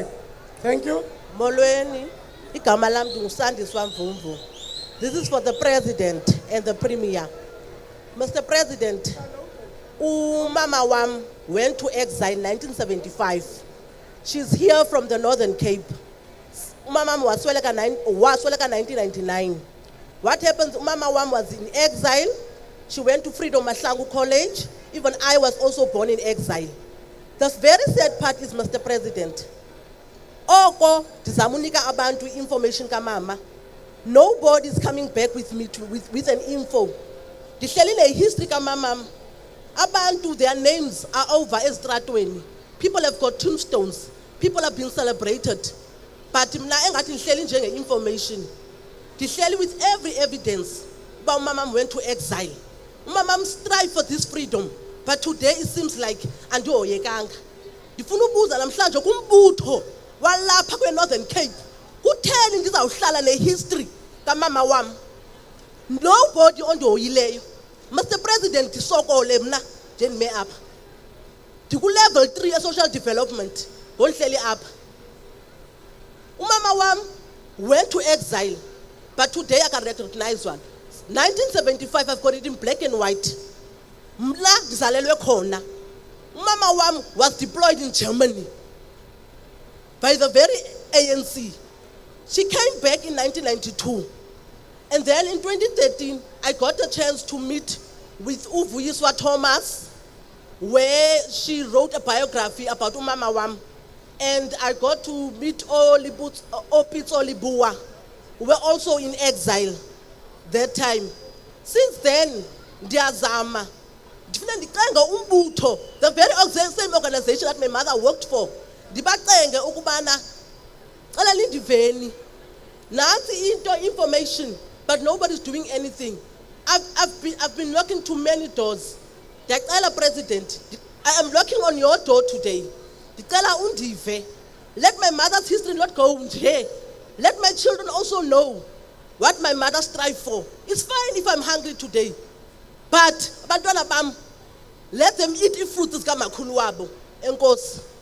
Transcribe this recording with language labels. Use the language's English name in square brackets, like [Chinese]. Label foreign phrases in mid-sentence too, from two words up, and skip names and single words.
[English] Thank you. [Xhosa] Molweni, igama lam ndingusandiswa Mvumvu. [English] This is for the President and the Premier. Mr. President, [Xhosa] umama wam [English] went to exile in 1975. She's here from the Northern Cape. [Xhosa] Umama wam wasweleka 1999. [English] What happens, [Xhosa] umama wam [English] was in exile. She went to Freedom Mahlangu College. Even I was also born in exile. The very sad part is, Mr. President, [Xhosa] oko ndizamunika abantu information kamama. [English] Nobody is coming back with me with an info. [Xhosa] Ndihlelile history kamama. Abantu, [English] their names are over estratweni. People have got tombstones. People have been celebrated. [Xhosa] But mna engathi ndihleli njenge information. [English] Ndihleli with every evidence. But umama went to exile. Umama strive for this freedom. But today it seems like andihoyekanga. [Xhosa] Ndifuna ubuza namhlanje kumbutho walapha kweNorthern Cape. Kutheni ndizawuhlala nehistory kamama wam? Nobody ondihoyileyo. Mr. President, ndisokole mna njenime apha. [English] Level 3 social development. [Xhosa] Ngonhleli apha. Umama wam [English] went to exile, but today I can recognize one. 1975, I've got it in black and white. [Xhosa] Mla ndizalelwe khona. Umama wam [English] was deployed in Germany by the very ANC. She came back in 1992. And then in 2013, I got a chance to meet with Uvuyiswa Thomas, where she wrote a biography about [Xhosa] umama wam. [English] And I got to meet Opitz Olibua, who were also in exile that time. Since then, ndiyazama. The very same organization that my mother worked for. [Xhosa] Ndibacenge ukubana cala lindiveni. Nansi into [English] information, but nobody's doing anything. I've been knocking to many doors. Ndiyacela President, I am knocking on your door today. [Xhosa] Ndicela undive. [English] Let my mother's history not go nje. Let my children also know what my mother strived for. It's fine if I'm hungry today. [Xhosa] But abantwana bam, [English] let them eat [Xhosa] ifruits zikamakhulu wabo. Enkosi.